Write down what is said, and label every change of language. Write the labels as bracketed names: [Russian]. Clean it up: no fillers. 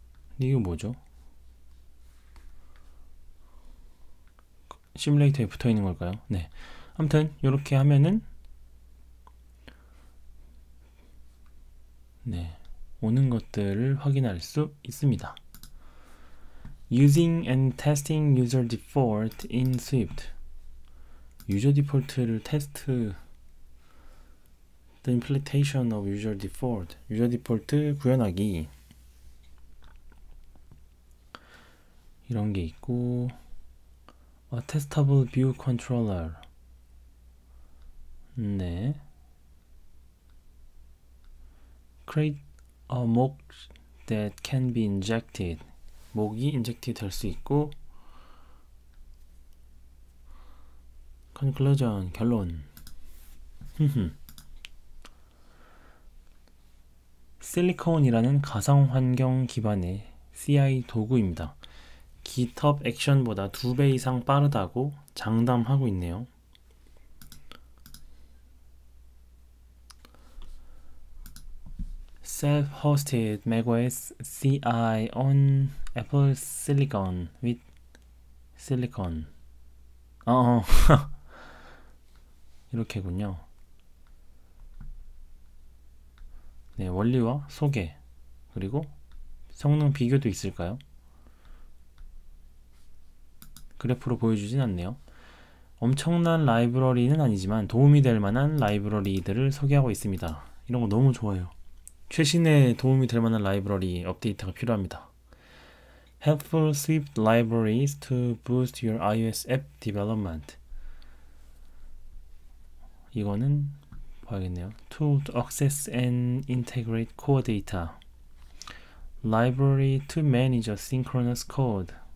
[Korean] 근데 이거 뭐죠? 시뮬레이터에 붙어 있는 걸까요? 네. 아무튼 이렇게 하면은 네, 오는 것들을 확인할 수 있습니다. [English] Using and testing user default in Swift. [Korean] 유저 디폴트를 테스트 [English] The implementation of user default. [Korean] 유저 디폴트 구현하기. 이런 게 있고, [English] A testable view controller. [Korean] 네. [English] Create a mock that can be injected. [Korean] 목이 인젝트 될 수 있고, conclusion, 결론. 실리콘이라는 가상 환경 기반의 CI 도구입니다. GitHub 액션보다 2배 이상 빠르다고 장담하고 있네요. [English] Self-hosted macOS CI on Apple Silicon with Silicon. [Korean] 이렇게군요. 네, 원리와 소개, 그리고 성능 비교도 있을까요? 그래프로 보여주진 않네요. 엄청난 라이브러리는 아니지만 도움이 될 만한 라이브러리들을 소개하고 있습니다. 이런 거 너무 좋아요. 최신의 도움이 될 만한 라이브러리 업데이트가 필요합니다. [English] Helpful Swift libraries to boost your iOS app development. [Korean] 이거는 봐야겠네요. [English] Tool to access and integrate core data. Library to manage asynchronous code.